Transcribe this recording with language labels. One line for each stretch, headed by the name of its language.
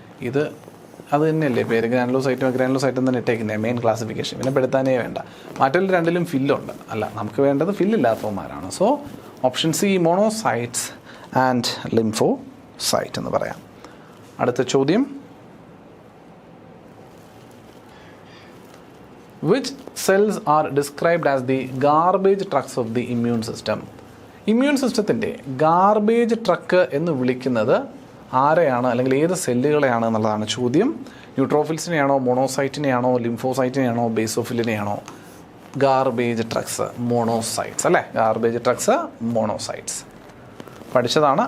Malayalam: ഇത് അത് തന്നെയല്ലേ പേര്, ഗ്രാനുലോസൈറ്റും തന്നെ ഇട്ടേക്കുന്നത് മെയിൻ ക്ലാസിഫിക്കേഷൻ. പിന്നെ പെടുത്താനേ വേണ്ട. മറ്റുള്ള രണ്ടിലും ഫില്ലുണ്ട്. അല്ല, നമുക്ക് വേണ്ടത് ഫില്ലില്ലാത്തവന്മാരാണ്. So option C monocytes and lymphocyte എന്ന് പറയാം. അടുത്ത ചോദ്യം,
English: which cells are described as the garbage trucks of the immune system?
Malayalam: Immune സിസ്റ്റത്തിൻ്റെ ഗാർബേജ് ട്രക്ക് എന്ന് വിളിക്കുന്നത് ആരെയാണ്, അല്ലെങ്കിൽ ഏത് സെല്ലുകളെയാണ് എന്നുള്ളതാണ് ചോദ്യം. ന്യൂട്രോഫിൽസിനെയാണോ, മോണോസൈറ്റിനെയാണോ, ലിംഫോസൈറ്റിനെയാണോ, ബേസോഫിലിനെയാണോ? ഗാർബേജ് ട്രക്സ്, മോണോസൈറ്റ്സ് അല്ലേ. ഗാർബേജ് ട്രക്സ്, മോണോസൈറ്റ്സ് പഠിച്ചതാണ്.